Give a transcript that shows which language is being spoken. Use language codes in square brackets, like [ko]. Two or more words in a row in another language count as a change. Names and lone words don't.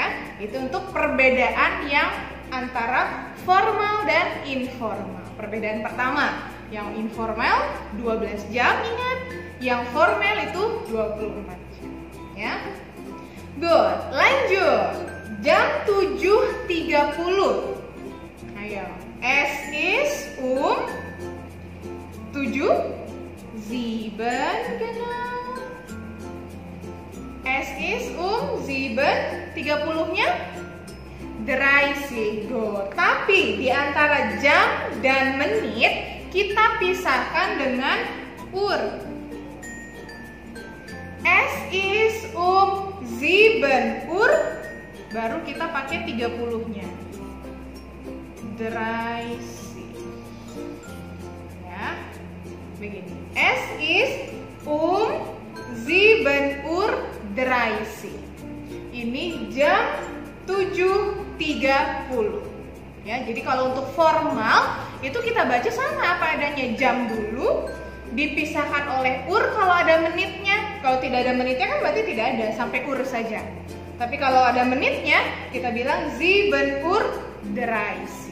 [id] Itu untuk perbedaan yang antara formal dan informal. Perbedaan pertama, yang informal 12 jam, ingat. Yang formal itu 24 jam, ya. Good, lanjut. Jam 7.30. Ayo. [de] Es ist 7, genau. Es ist 7, [id] 30-nya 30. Good. Tapi di antara jam dan menit kita pisahkan dengan Uhr. [de] Es ist 7 Uhr, [id] baru kita pakai 30-nya. 30. Ya. Begini. [de] Es ist 7 Uhr 30. [id] Ini jam 7.30. Ya, jadi kalau untuk formal itu kita baca sama apa adanya, jam dulu dipisahkan oleh ur kalau ada menitnya. Kalau tidak ada menitnya kan berarti tidak ada, sampai ur saja. Tapi kalau ada menitnya kita bilang 7 Uhr 30.